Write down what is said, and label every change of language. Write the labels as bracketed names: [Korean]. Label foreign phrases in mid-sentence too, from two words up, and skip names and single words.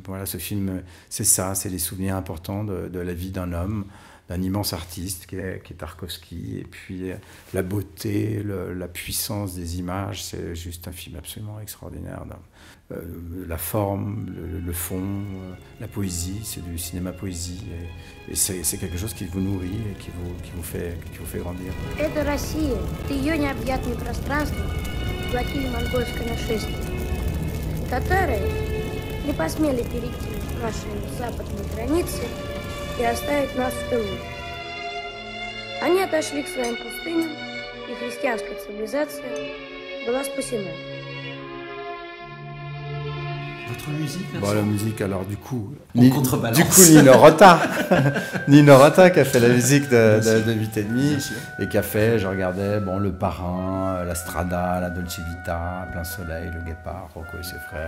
[French] Voilà, ce film, c'est ça, c'est les souvenirs importants de la vie d'un homme, d'un immense artiste qui est Tarkovsky, et puis la beauté, la puissance des images, c'est juste un film absolument extraordinaire. La forme, le fond, la poésie, c'est du cinéma-poésie, et c'est quelque chose qui vous nourrit et qui vous fait grandir. [Russian] Это Россия, ее необъятное пространство захватили монгольское нашествие. Татары не посмели перейти наши западные границы и оставить нас в тылу. Они отошли к своим пустыням, и христианская цивилизация была спасена. [French] Votre musique, la musique, alors du coup, Nino Rota qui a fait la musique de 8,5 et qui a fait, je regardais, Le Parrain, La Strada, La Dolce Vita, Plein Soleil, Le Guépard, Rocco et ses frères.